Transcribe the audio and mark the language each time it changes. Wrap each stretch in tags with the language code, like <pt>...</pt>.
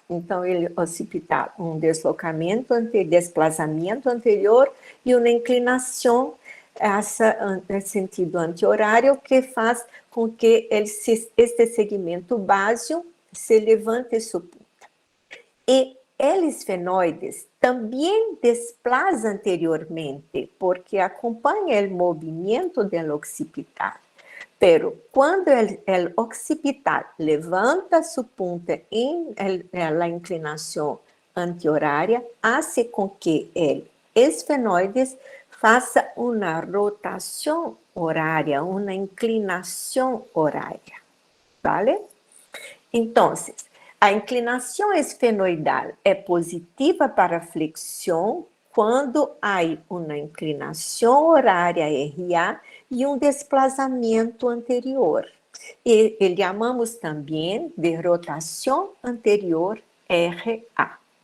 <pt>Então, o occipital, um desplazamento anterior e uma inclinação em sentido anti-horário que faz com que este segmento básico se levante sua punta. E</pt> <es>el esfenoides también desplaza anteriormente porque acompaña el movimiento del occipital. Pero cuando el occipital levanta su punta en la inclinación antihoraria, hace con que el esfenoides faça una rotación horaria, una inclinación horaria, ¿vale?</es> <pt>Entonces, a inclinação esfenoidal é positiva para a flexão quando há uma inclinação horária RA e um desplazamento anterior. E chamamos também de rotação anterior RA.</pt>